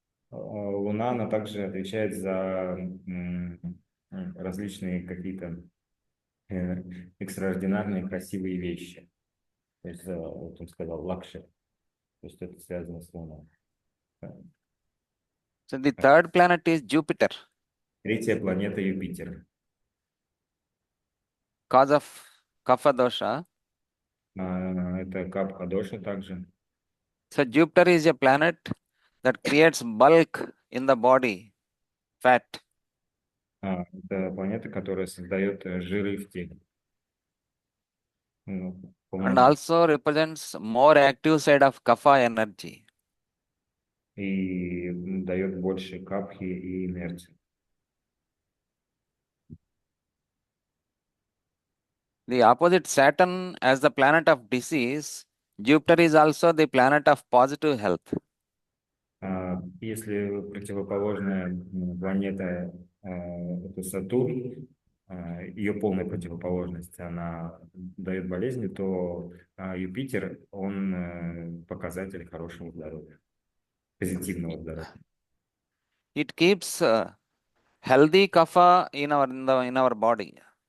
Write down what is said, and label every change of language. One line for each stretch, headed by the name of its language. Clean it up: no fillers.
Russian: Луна, она также отвечает за различные какие-то экстраординарные красивые вещи. То есть, вот он сказал, лакшери. То есть это связано с Луной.
English: So the third planet is Jupiter,
Russian: Третья планета Юпитер.
English: cause of kapha dosha.
Russian: Это капха доша также.
English: So Jupiter is a planet that creates bulk in the body, fat.
Russian: Это планета, которая создает жиры в теле.
English: And also represents more active side of kapha energy.
Russian: И дает больше капхи и инерции.
English: The opposite Saturn as the planet of disease, Jupiter is also the planet of positive health.
Russian: Если противоположная планета это Сатурн, ее полная противоположность, она дает болезни, то Юпитер, он показатель хорошего здоровья, позитивного здоровья.
English: It keeps healthy kapha in our body.